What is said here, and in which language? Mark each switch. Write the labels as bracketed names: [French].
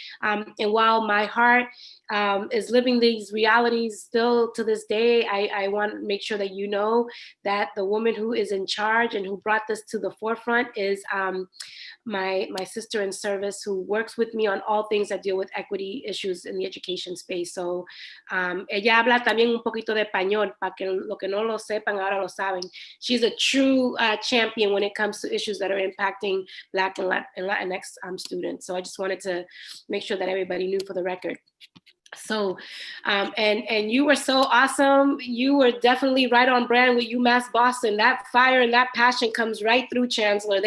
[English] And while my heart is living these realities still to this day, I want to make sure that you know that the woman who is in charge and who brought this to the forefront is my sister in service who works with me on all things that deal with equity issues in the education space. [Spanish] So ella habla también un poquito de español, para que lo que no lo sepan ahora lo saben. [English] She's a true champion when it comes to issues that are impacting Black and Latinx students. So I just wanted to make sure that everybody knew for the record. So, and you were so awesome. You were definitely right on brand with UMass Boston. That fire and that passion comes right through, Chancellor.